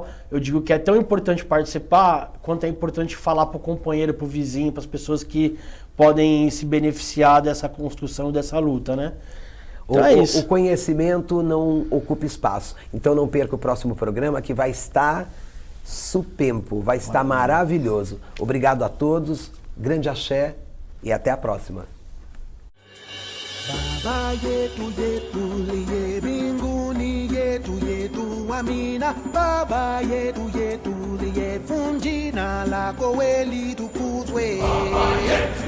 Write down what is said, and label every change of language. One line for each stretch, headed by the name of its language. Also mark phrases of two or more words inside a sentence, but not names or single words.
Portuguese: Eu digo que é tão importante participar, quanto é importante falar para o companheiro, para o vizinho, para as pessoas que podem se beneficiar dessa construção, dessa luta, né? Então é isso. O conhecimento não ocupa espaço. Então não perca o próximo programa, que vai estar supempo, vai estar maravilhoso. Obrigado a todos, grande axé e até a próxima.
Swahili: Baba yetu yetu liye mbinguni yetu amina. Baba yetu liye funjina lako weli tukuzwe.